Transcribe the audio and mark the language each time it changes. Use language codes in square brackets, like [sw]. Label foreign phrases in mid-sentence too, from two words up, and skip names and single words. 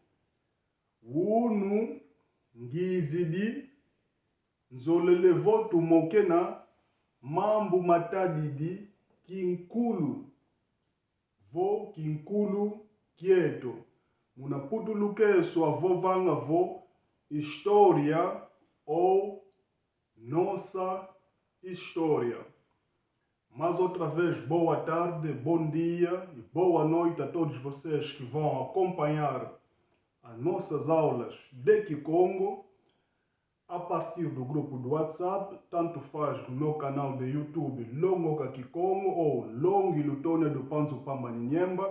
[kg] Wunu ngizidi, nzolele vo tumokena, mambu matadidi, kinkulu, vo kinkulu kieto. Munaputulukeso avovanga vo, [pt] história ou nossa história. Mais outra vez, boa tarde, bom dia e boa noite a todos vocês que vão acompanhar as nossas aulas de Kikongo a partir do grupo do WhatsApp, tanto faz no meu canal de YouTube Longoka Kikongo ou Longi Lutônia do Panzo Pambaninyemba.